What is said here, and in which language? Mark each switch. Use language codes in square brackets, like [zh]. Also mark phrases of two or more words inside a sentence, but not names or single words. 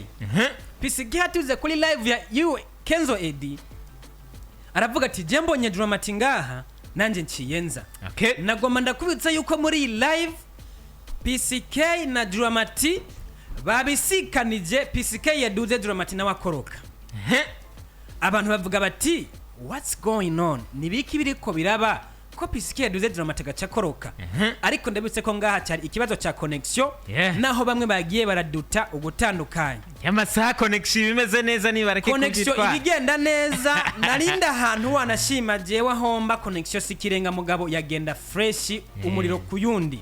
[rn] PCK hatuze kuri live ya Kenzo Eddy aravuga ati je mbonye Dramati ngaha nanje nciyenza. Nagoma ndakubitsa yuko muri live PCK na Dramati babisikanije. PCK yaduze Dramati nawe akoroka. Abantu bavuga bati [en] what's going on, [rn] nibiki biriko biraba ko PCK yaduze Dramati gacakoroka? Ariko ndabitse ko ngaha cyari ikibazo cha connection, naho bamwe bagiye baraduta ugutandukanye. Yamasaha connection bimeze neza ni bareke kugitwa. Connection ibigenda neza narinda ahantu wanashima jewe homba connection sikirenga mugabo yagenda fresh umuriro kuyundi.